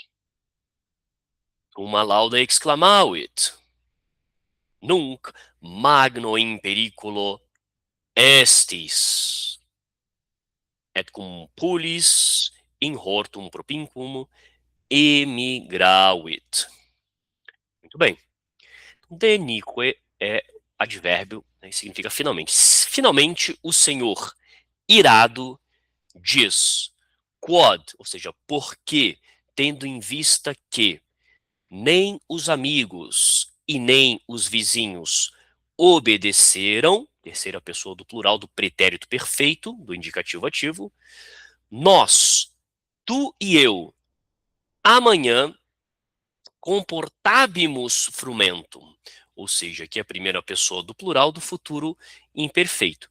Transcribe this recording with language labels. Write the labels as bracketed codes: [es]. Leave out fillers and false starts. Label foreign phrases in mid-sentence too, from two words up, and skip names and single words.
[la] Uma lauda exclamavit, nunc magno in periculo estis, et cum pulis in hortum propinquum emigravit. [pt] Muito bem. Denique é advérbio, né, significa finalmente. Finalmente o Senhor, irado, diz. Quod, ou seja, porque, tendo em vista que nem os amigos e nem os vizinhos obedeceram, terceira pessoa do plural do pretérito perfeito, do indicativo ativo, nós, tu e eu, amanhã [la] comportabimus frumentum, [pt] ou seja, aqui é a primeira pessoa do plural do futuro imperfeito.